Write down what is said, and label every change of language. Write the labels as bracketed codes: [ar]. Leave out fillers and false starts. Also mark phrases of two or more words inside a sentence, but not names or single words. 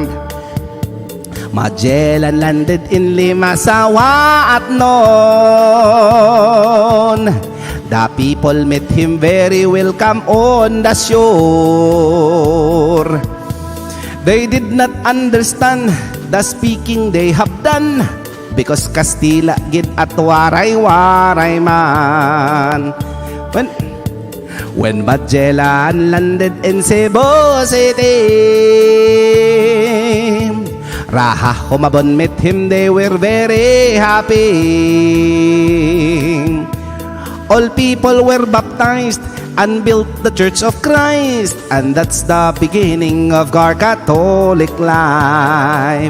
[en] Magellan landed in Limasawa at noon. The people met him very welcome on the shore. They did not understand the speaking they have done, because [hil] Kastila gid at waray-waray man. [en] When Magellan landed in Cebu City, Raha Humabon met him, they were very happy. All people were baptized and built the Church of Christ, and that's the beginning of our Catholic life.